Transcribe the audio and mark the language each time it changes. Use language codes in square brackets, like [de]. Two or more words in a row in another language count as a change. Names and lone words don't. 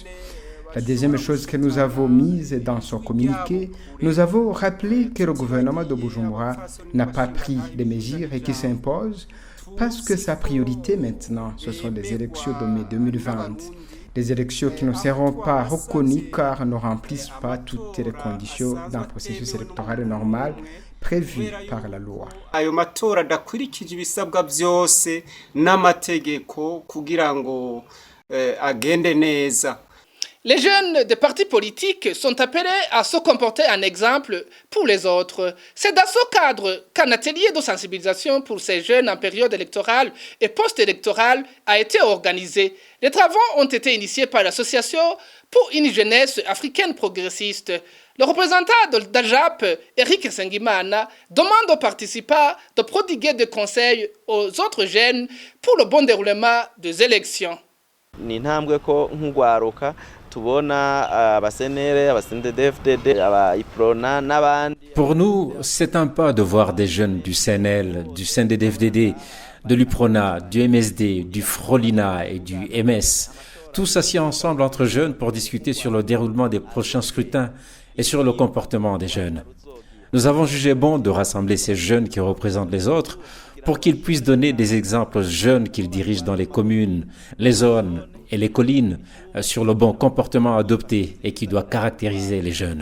[fr] La deuxième chose que nous avons mise dans son communiqué, nous avons rappelé que le gouvernement de Bujumbura n'a pas pris les mesures qui s'imposent parce que sa priorité maintenant, ce sont les élections de mai 2020. Les élections qui ne seront pas reconnues car ne remplissent pas toutes les conditions d'un processus électoral normal prévus par la loi. [rn] Ayo matora adakurikije ibisabwa byose n'amategeko kugira ngo agende neza. [fr] Les jeunes des partis politiques sont appelés à se comporter en exemple pour les autres. C'est dans ce cadre qu'un atelier de sensibilisation pour ces jeunes en période électorale et post-électorale a été organisé. Les travaux ont été initiés par l'Association pour une jeunesse africaine progressiste. Le représentant d'Ajap, Eric Sengimana, demande aux participants de prodiguer des conseils aux autres jeunes pour le bon déroulement des élections. [rn] Ni intambwe ko nk'ugwaruka tubona abasenere abasendedefdd abayiprona n'abandi. [fr] Pour nous, c'est un pas de voir des jeunes du CNL, du CNDD-FDD, de l'UPRONA, du MSD, du Frolina et du MS, tous assis ensemble entre jeunes pour discuter sur le déroulement des prochains scrutins et sur le comportement des jeunes. Nous avons jugé bon de rassembler ces jeunes qui représentent les autres pour qu'ils puissent donner des exemples aux jeunes qu'ils dirigent dans les communes, les zones et les collines sur le bon comportement adopté et qui doit caractériser les jeunes.